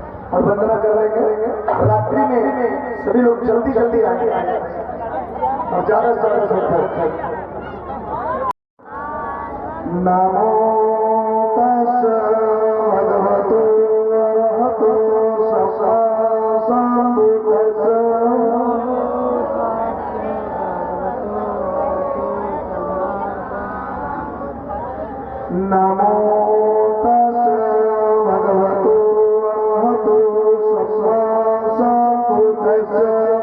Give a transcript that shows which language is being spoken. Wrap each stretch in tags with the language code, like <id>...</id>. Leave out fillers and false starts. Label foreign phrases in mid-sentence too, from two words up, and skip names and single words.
<hi>और वंदना कर रहे हैं। रात्रि में सभी लोग जल्दी जल्दी आएंगे और ज्यादा से ज्यादा संख्या।</hi> <pi>नमो तस् भगवतो अरहतो सम्मा सम्बुद्धस्स। नमो तस् भगवतो अरहतो सम्मा सम्बुद्धस्स।</pi>